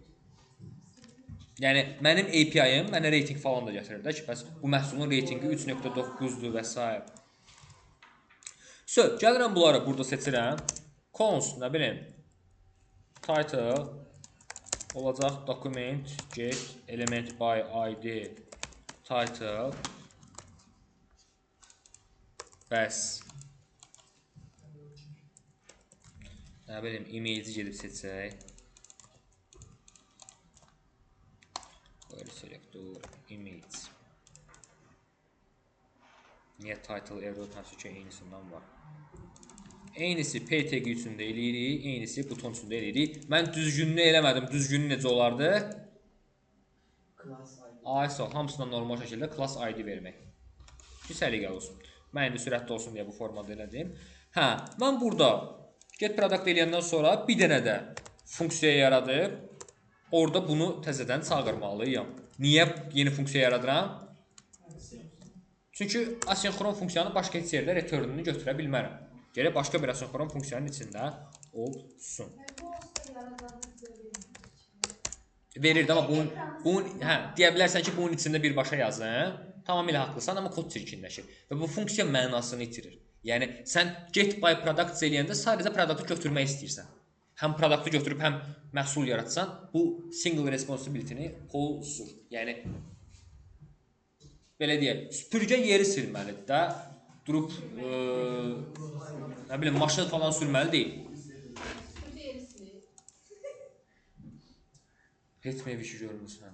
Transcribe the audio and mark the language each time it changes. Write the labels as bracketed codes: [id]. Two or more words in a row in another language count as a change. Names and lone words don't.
[az] Yəni mənim API-ım mənə reyting falan da gətirir də ki, bəs bu məhsulun reytinqi 3.9-dur və s. Gəlirəm bunları burada seçirəm. Const, nə bilim, title olacaq [en] document get element by id title. [az] Bəs nə bilim, image gedib seçək. [en] Query selector image. [az] Niyə [en] title error [az] hansı ki eynisindən var? Eynisi p tagi üçün də eləyirik, eynisi buton üçün də eləyirik. Mən düzgününü eləmədim. Düzgünü necə olardı? [en] Class ID. [az] ISO hamısından normal şəkildə [en] class ID [az] vermək. Ki səliqəli olsun. Mən indi sürətli olsun deyə bu formada elədim. Hə, mən burada [en] get product [az] eləyəndən sonra bir dənə də funksiya yaradıb orada bunu təzədən çağırmalıyam. Niyə yeni funksiya yaradıram? Çünki asinxron funksiyanın başqa heç yerdə returnunu götürə bilmərəm. Gərək başqa bir asinxron funksiyanın içində olsun. Verirdi, amma bunun deyə bilərsən ki, bunun içində birbaşa yazın. Tamamilə haqlısan, amma kod çirkinləşir. Və bu funksiya mənasını itirir. Yəni, sən [en] get by product [az] eləyəndə sadəcə produktu götürmək istəyirsən. Həm produktu götürüb, həm məhsul yaratsan, bu [en] single responsibility- [az] ni pozur. Yəni, belə deyək, süpürgə yeri silməlidir də, durub, nə bilim, maşın falan sürməli deyil. Süpürge yeri silir. Heç mi ev işi görmürsən?